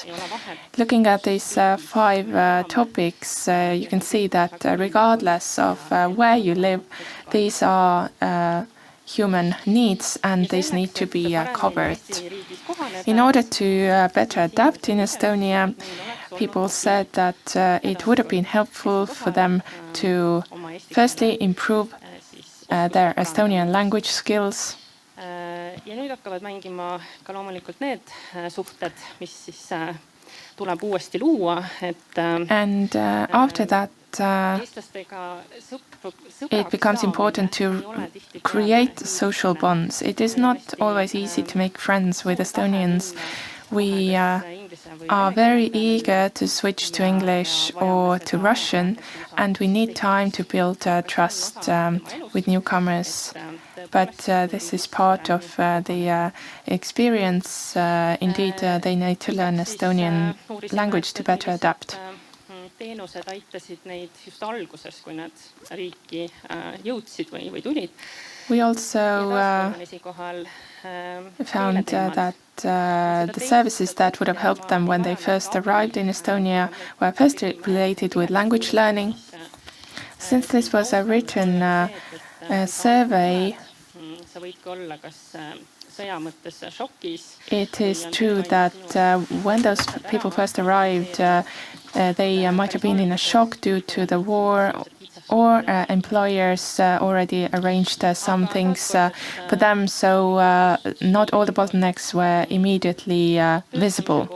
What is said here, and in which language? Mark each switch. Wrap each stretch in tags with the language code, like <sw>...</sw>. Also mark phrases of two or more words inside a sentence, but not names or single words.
<en>Looking at these 5 topics, you can see that regardless of where you live, these are human needs and these need to be covered. In order to better adapt in Estonia, people said that it would have been helpful for them to firstly improve their Estonian language skills.</en> <et>Ja nüüd hakkavad mängima ka loomulikult need suhted, mis siis tuleb uuesti luua.</et> <en>And after that, it becomes important to create social bonds. It is not always easy to make friends with Estonians. We are very eager to switch to English or to Russian, and we need time to build trust with newcomers. But this is part of the experience. Indeed, they need to learn Estonian language to better adapt.</en> <et>Teenused aitasid neid just alguses, kui nad riiki jõudsid või tulid.</et> <en>We also found that the services that would have helped them when they first arrived in Estonia were first related with language learning. Since this was a written survey, it is true that when those people first arrived, they might have been in a shock due to the war, or employers already arranged some things for them, so not all the bottlenecks were immediately visible.</en>